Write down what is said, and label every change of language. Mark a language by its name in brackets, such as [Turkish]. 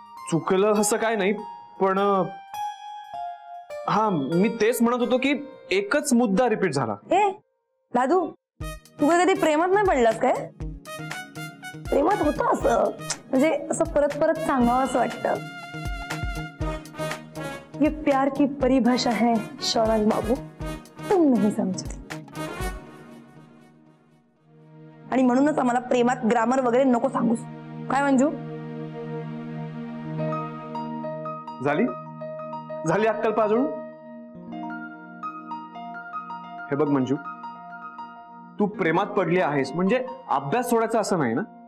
[Marathi] चुकलं असं काय नाही, पण हा मी तेच म्हणत होतो की एकच मुद्दा रिपीट झाला. ए दादू, तू कधी प्रेमात नाही पडलास काय? प्रेमात होतं असं, म्हणजे असं परत परत सांगावं असं वाटतं. [Hindi] ये प्यार की परिभाषा है शौनक बाबू, तुम नहीं समझते. [Marathi] आणि म्हणूनच आम्हाला प्रेमात ग्रामर वगैरे नको सांगूस. काय मंजू? झाली झाली अक्कल पाजळून. हे बघ मंजू, तू प्रेमात पडली आहेस म्हणजे अभ्यास सोडायचा असं नाही ना.